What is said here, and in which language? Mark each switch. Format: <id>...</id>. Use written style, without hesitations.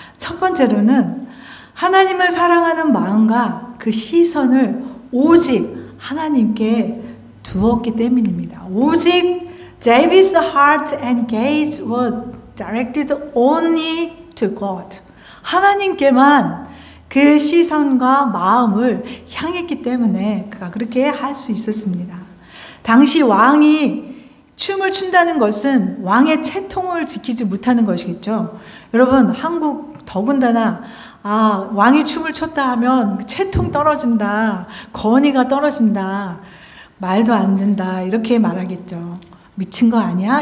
<ko>첫 번째로는 하나님을 사랑하는 마음과 그 시선을 오직 하나님께 두었기 때문입니다.</ko> <en>오직 David's heart and gaze were directed only to God.</en> <ko>하나님께만 그 시선과 마음을 향했기 때문에 그가 그렇게 할 수 있었습니다. 당시 왕이 춤을 춘다는 것은 왕의 채통을 지키지 못하는 것이겠죠. 여러분 한국 더군다나 왕이 춤을 췄다 하면 채통 떨어진다, 권위가 떨어진다, 말도 안 된다 이렇게 말하겠죠. 미친 거 아니야?</ko>